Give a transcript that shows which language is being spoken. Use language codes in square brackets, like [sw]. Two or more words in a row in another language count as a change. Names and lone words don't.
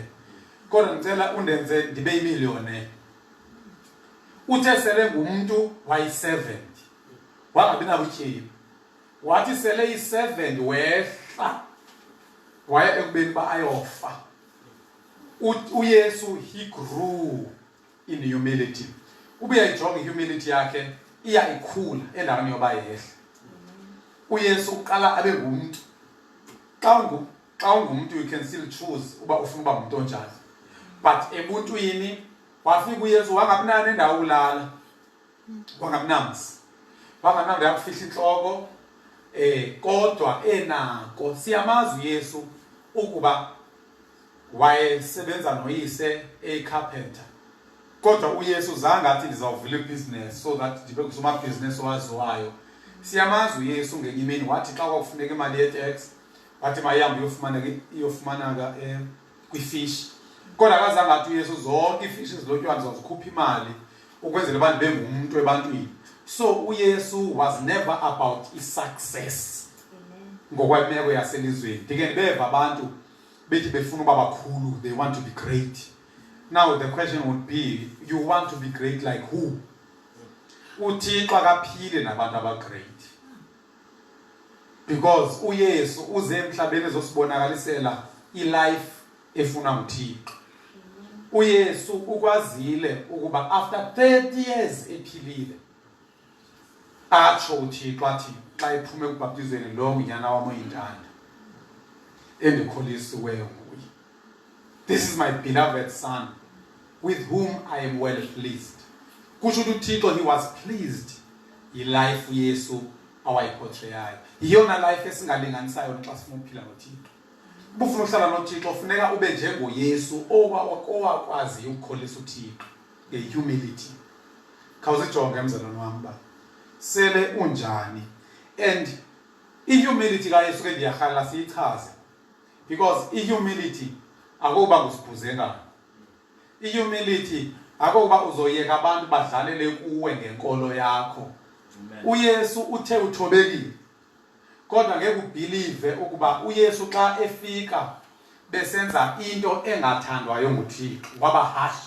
[xh] Kodwa ngicela undenze ndibe imillionaire. Uthe sele ngumuntu wayi-servant. Wangabi nabutyebi. Wathi sele i-servant wehla. Waya ekubeni ba ayofa. [en] uYesu he grew in humility. [xh] Ubuyayijonga ihumility yakhe iya ikhula endaweni yoba yehla. uYesu uqala abe ngumuntu. Xa ungumuntu [en] you can still choose [xh] uba ufuna uba umuntu onjani. But ebuntwini wafika uYesu wangabinani endawo ulala. Wangabinamsi. Wanganamntu yakufihla inhloko kodwa enako siyamazi uYesu ukuba wayesebenza noyise ecarpenter. Kodwa uYesu zange athi ndizawuvula ibusiness [en] so that [xh] ndibe ngusomabhizinisi owaziwayo. Siyamazi uYesu ngenye imini wathi xa kwakufuneka imali ye-tax wathi mayihambe iyofumanaka kwifish. Kodwa akazange athi uYesu zonke ifish ezilotywayo ndizazikhupha imali ukwenzela uba ndibe ngumuntu ebantwini. [en] So uYesu was never about success. [xh] Ngokwemeko yaselizweni. Ndike ndibeva abantu bethi befuna uba bakhulu, [en] they want to be great. Now the question would be, you want to be great like who? [xh] uThixo akaphile nabantu abagreat. Because uYesu uze emhlabeni ezosibonakalisela ilife efuna uThixo. uYesu ukwazile ukuba [en] after 30 years [xh] ephilile atsho uThixo athi xa ephume ekubhaptizweni lo ngunyana wami oyintanda endikholisiweyo nguye. [en] This is my beloved son with whom I am well pleased. [xh] Kusho uThixo [en] he was pleased [xh] yi-life uYesu awayiportrayayo. Yiyona life esingalinganisayo xa sifuna ukuphila noThixo. Ubufuna ukuhlala noThixo funeka ube njengoYesu owakwazi ukukholisa uThixo nge-humility. Khawuzijonge mzalwane wami ba sele unjani. And i-humility kaYesu ke ndiyarhalela siyichaze because i-humility akuba ngusibhuzengana. I-humility akuba uzoyeka abantu badlalele kuwe ngenkolo yakho. uYesu uthe uthobekile kodwa ngeke ubelieve ukuba uYesu xa efika besenza into engathandwayo nguThixo waba harsh.